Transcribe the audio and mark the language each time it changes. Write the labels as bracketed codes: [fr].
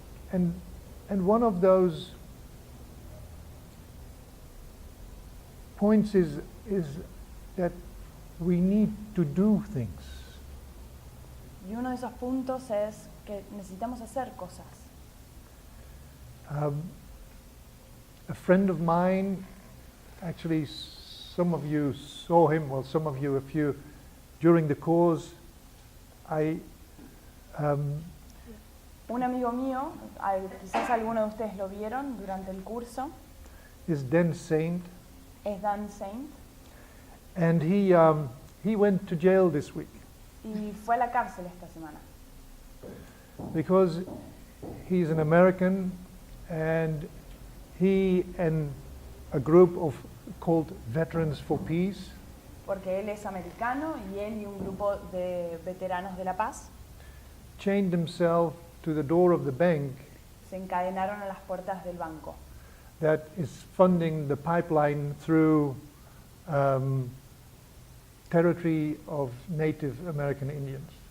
[en] And one of those points is that we need to do things. [es] Y uno de esos puntos es que necesitamos hacer cosas. [en] A friend of mine, actually some of you saw him, well some of you, a few, during the course, [es] un amigo mío, quizás alguno de ustedes lo vieron durante el curso, [en] is Dan Saint, [es] es Dan Saint, [en] and he went to jail this week [es] y fue a la cárcel esta semana. [en] because he's an American and he and a group called Veterans for Peace [es] Porque él es americano y él y un grupo de veteranos de la paz [en] chained himself to the door of the bank [es] se encadenaron a las puertas del banco [en] that is funding the pipeline through territory of Native American Indians.